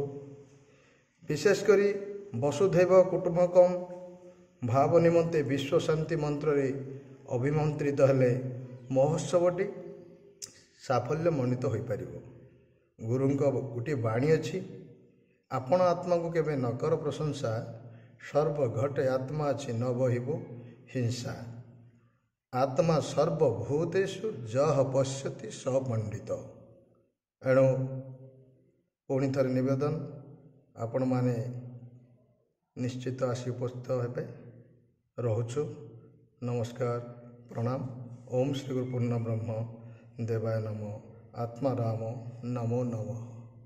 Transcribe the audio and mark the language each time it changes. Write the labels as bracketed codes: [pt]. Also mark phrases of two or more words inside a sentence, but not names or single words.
[or] ବିଶେଷକରି [sa] वसुधैव कुटुंबकम [or] ଭାବ ନିମନ୍ତେ ବିଶ୍ୱ ଶାନ୍ତି ମନ୍ତ୍ର ରେ ଅଭିମନ୍ତ୍ରିତ ହେଲେ ମହୋତ୍ସବଟି ସାଫଲ୍ୟ ମଣ୍ଡିତ ହୋ ପାରିବ। ଗୁରୁଙ୍କ ଗୋଟେ ବାଣୀ ଅଛି, ଆପଣ ଆତ୍ମା କୁ କେବେ ନ କର ପ୍ରଶଂସା, ସର୍ବ ଘଟେ ଆତ୍ମା ଅଛି ନ ବହିବ ହିଂସା। [sa] आत्मा सर्वभूतेषु जह पश्यति स पंडित। [or] ଏଣୁ ପୁଣି ଥରେ ନିବେଦନ, ଆପଣ ମାନେ ନିଶ୍ଚିତ ଆସି ଉପସ୍ଥିତ ହେବେ। ରହୁଛୁ। ନମସ୍କାର, ପ୍ରଣାମ। [sa] ओम श्री गुरु पूर्ण ब्रह्म देवाय नमो। आत्मा राम नमो नमः।